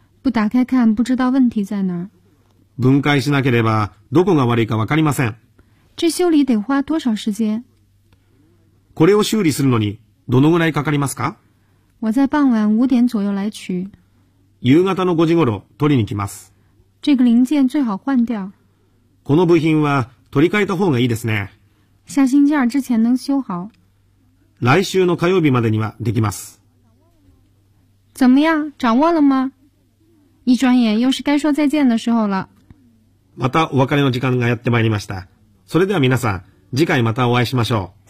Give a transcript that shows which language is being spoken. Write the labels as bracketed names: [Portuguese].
[Chinese] 不打开看不知道问题在哪儿。 [Japanese] 分解しなければどこが悪いかわかりません。 [Chinese] 这修理得花多少时间？ [Japanese] これを修理するのにどのぐらいかかりますか？ [Chinese] 我在傍晚五点左右来取。 [Japanese] 夕方の5時ごろ取りに来ます。 [Chinese] 这个零件最好换掉。 [Japanese] この部品は取り替えた方がいいですね。 [Chinese] 下星期二之前能修好。 [Japanese] 来週の火曜日までにはできます。 [Chinese] 怎么样？掌握了吗？一转眼又是该说再见的时候了。 [Japanese] またお別れの時間がやってまいりました。それでは皆さん、次回またお会いしましょう。